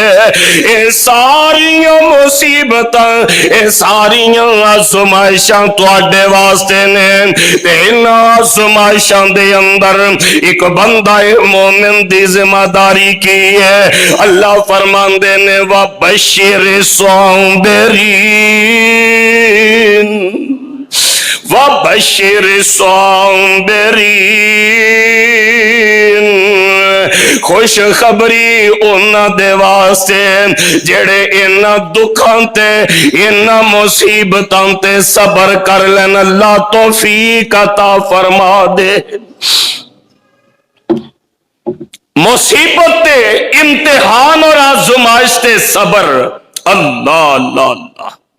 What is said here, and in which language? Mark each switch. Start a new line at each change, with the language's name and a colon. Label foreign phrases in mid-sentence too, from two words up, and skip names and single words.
Punjabi: اے ساریاں مصیبتاں اے ساریاں آزمائشاں تہاڈے واسطے نے تے انہاں آزمائشاں دے اندر اک بندہ مومن دی ذمہ داری کی ہے. اللہ فرماندے نے
Arabic: وبشر صابرين وبشر صابرين
Punjabi: خوشخبری انہاں دے واسطے جیہڑے انہاں دکھاں تے انہاں مصیبتاں تے صبر کر لین اللہ توفیق عطا فرما دے. مصیبت تے امتحان اور آزمائش تے صبر اللہ اللہ اللہ.